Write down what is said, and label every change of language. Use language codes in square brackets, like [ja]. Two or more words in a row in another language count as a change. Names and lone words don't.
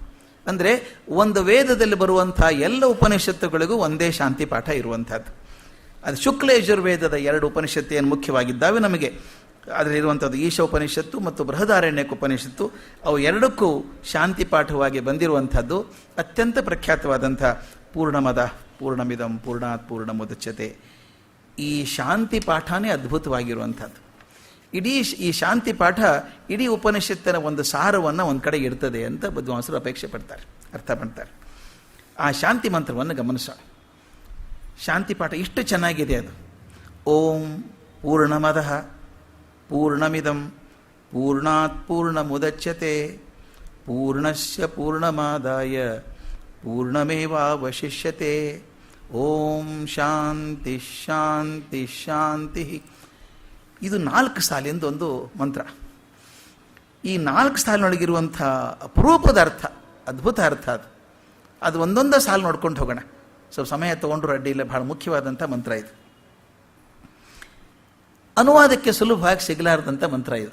[kn] ಅಂದರೆ ಒಂದು ವೇದದಲ್ಲಿ ಬರುವಂಥ ಎಲ್ಲ ಉಪನಿಷತ್ತುಗಳಿಗೂ ಒಂದೇ ಶಾಂತಿ ಪಾಠ ಇರುವಂಥದ್ದು. ಅದು ಶುಕ್ಲ ಯಜುರ್ವೇದದ 2 ಉಪನಿಷತ್ತು ಏನು ಮುಖ್ಯವಾಗಿದ್ದಾವೆ ನಮಗೆ, ಅದರಲ್ಲಿರುವಂಥದ್ದು ಈಶ ಉಪನಿಷತ್ತು ಮತ್ತು ಬೃಹದಾರಣ್ಯಕ ಉಪನಿಷತ್ತು. ಅವು 2ಕ್ಕೂ ಶಾಂತಿ ಪಾಠವಾಗಿ ಬಂದಿರುವಂಥದ್ದು ಅತ್ಯಂತ ಪ್ರಖ್ಯಾತವಾದಂಥ [sa] ಪೂರ್ಣಮದ ಪೂರ್ಣಮಿದಂ ಪೂರ್ಣಾತ್ ಪೂರ್ಣಮುದಚ್ಯತೆ. [kn] ಈ ಶಾಂತಿ ಪಾಠನೇ ಅದ್ಭುತವಾಗಿರುವಂಥದ್ದು. ಈ ಶಾಂತಿ ಪಾಠ ಇಡೀ ಉಪನಿಷತ್ತಿನ ಒಂದು ಸಾರವನ್ನು ಒಂದು ಕಡೆ ಇಡ್ತದೆ ಅಂತ ವಿದ್ವಾಂಸರು ಅಪೇಕ್ಷೆ ಪಡ್ತಾರೆ, ಅರ್ಥ ಮಾಡ್ತಾರೆ. ಆ ಶಾಂತಿ ಮಂತ್ರವನ್ನು ಗಮನಿಸೋಣ. ಶಾಂತಿ ಪಾಠ ಇಷ್ಟು ಚೆನ್ನಾಗಿದೆ ಅದು. [sa] ಓಂ ಪೂರ್ಣಮದಃ ಪೂರ್ಣಮಿದಂ ಪೂರ್ಣಾತ್ ಪೂರ್ಣಮುದಚ್ಯತೆ ಪೂರ್ಣಸ್ಯ ಪೂರ್ಣಮಾದಾಯ ಪೂರ್ಣಮೇವಾವಶಿಷ್ಯತೆ. ಓಂ ಶಾಂತಿ ಶಾಂತಿ ಶಾಂತಿ. [kn] ಇದು 4 ಸಾಲಿಂದ ಒಂದು ಮಂತ್ರ. ಈ 4 ಸಾಲಿನೊಳಗಿರುವಂಥ ಅಪರೂಪದ ಅರ್ಥ, ಅದ್ಭುತ ಅರ್ಥ ಅದು ಒಂದೊಂದೇ ಸಾಲು ನೋಡ್ಕೊಂಡು ಹೋಗೋಣ. ಸ್ವಲ್ಪ ಸಮಯ ತೊಗೊಂಡ್ರು ಅಡ್ಡಿ ಇಲ್ಲ. ಬಹಳ ಮುಖ್ಯವಾದಂಥ ಮಂತ್ರ ಇದು. ಅನುವಾದಕ್ಕೆ ಸುಲಭವಾಗಿ ಸಿಗಲಾರದಂಥ ಮಂತ್ರ ಇದು.